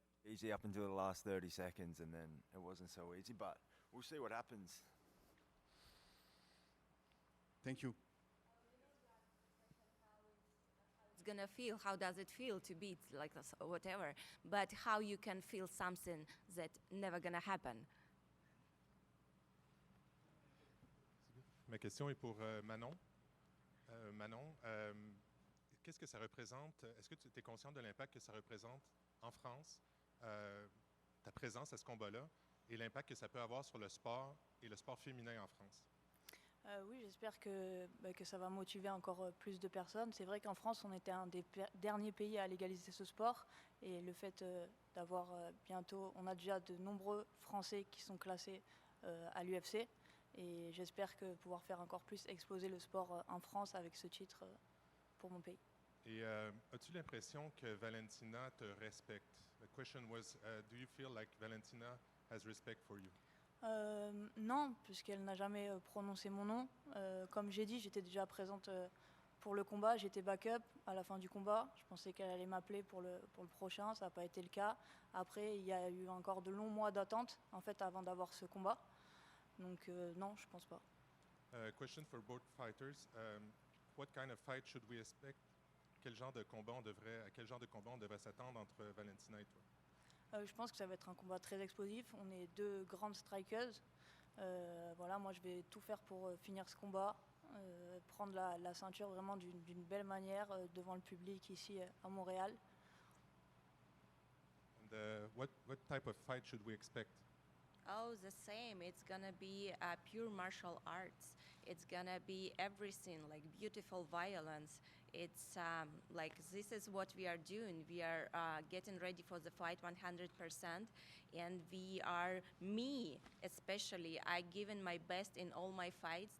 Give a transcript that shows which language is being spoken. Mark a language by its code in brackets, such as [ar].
[en] Easy up until the last 30 seconds, and then it wasn't so easy, but we'll see what happens. Thank you. It's gonna feel, how does it feel to beat like this or whatever, but how you can feel something that never gonna happen. [fr] Ma question est pour Manon. Manon, qu'est-ce que ça représente? Est-ce que tu es consciente de l'impact que ça représente en France, ta présence à ce combat-là, et l'impact que ça peut avoir sur le sport et le sport féminin en France? Oui, j'espère que ça va motiver encore plus de personnes. C'est vrai qu'en France, on était un des derniers pays à légaliser ce sport. Et le fait d'avoir bientôt, on a déjà de nombreux Français qui sont classés à l'UFC. Et j'espère que pouvoir faire encore plus exploser le sport en France avec ce titre pour mon pays. Et as-tu l'impression que Valentina te respecte? [en] The question was, do you feel like Valentina has respect for you? [fr] Non, puisqu'elle n'a jamais prononcé mon nom. Comme j'ai dit, j'étais déjà présente pour le combat. J'étais backup à la fin du combat. Je pensais qu'elle allait m'appeler pour le prochain. Ça n'a pas été le cas. Après, il y a eu encore de longs mois d'attente en fait, avant d'avoir ce combat. Donc non, je ne pense pas. [en] Question for both fighters. What kind of fight should we expect? [fr] À quel genre de combat on devrait s'attendre entre Valentina et toi? Je pense que ça va être un combat très explosif. On est deux grandes strikeuses. Voilà, moi je vais tout faire pour finir ce combat, prendre la ceinture vraiment d'une belle manière devant le public ici à Montréal. [en] And what type of fight should we expect? Oh, the same. It's gonna be pure martial arts. It's gonna be everything, like beautiful violence. It's like this is what we are doing. We are getting ready for the fight 100%, and we are, me especially, I given my best in all my fights.